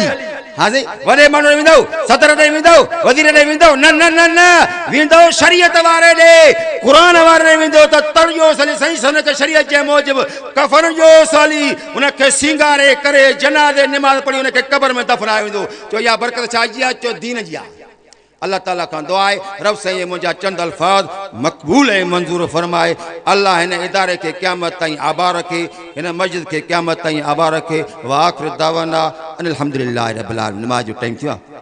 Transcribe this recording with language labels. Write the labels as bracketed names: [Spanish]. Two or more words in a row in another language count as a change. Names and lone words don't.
[Sindhi] हाँ जी, वॾे माण्हू ॾे वेंदो, सदर ॾे वेंदो, वज़ीर ॾे वेंदो, न न न न, वेंदो शरीयत वारे ॾे, क़ुर वारे ॾे वेंदो त तड़ियो सली सही सनत शरीयत जे मूजिबि कफ़न जो सली उनखे सिंगारे करे जनाज़े निमाज़ पढ़ी उनखे क़बर में दफ़नायो वेंदो। चो इहा बरकत छा जी आहे? चो दीन जी आहे। अल्लाह ताला खां दुआ आहे रब साईं मुंहिंजा चंद अल्फाज़ मक़बूल ऐं मंज़ूर फरमाए। अल्लाह हिन इदारे खे क़यामत ताईं आबाद रखे, हिन मस्जिद खे क़यामत ताईं आबाद रखे। [Arabic] وآخر دعوانا أن الحمد لله رب العالمين. [Sindhi] नमाज़ जो टाइम थियो आहे।